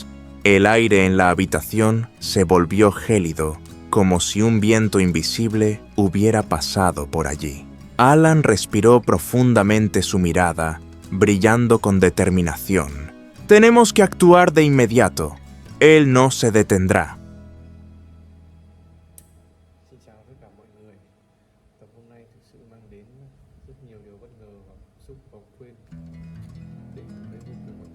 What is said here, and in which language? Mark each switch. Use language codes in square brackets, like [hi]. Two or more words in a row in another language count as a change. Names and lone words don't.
[es] El aire en la habitación se volvió gélido, como si un viento invisible hubiera pasado por allí. Alan respiró profundamente, su mirada brillando con determinación. «Tenemos que actuar de inmediato. Él no se detendrá». [vi] Xin chào tất cả mọi người. Tập hôm nay thực sự mang đến rất nhiều điều bất ngờ và xúc và quên để thấy vô cùng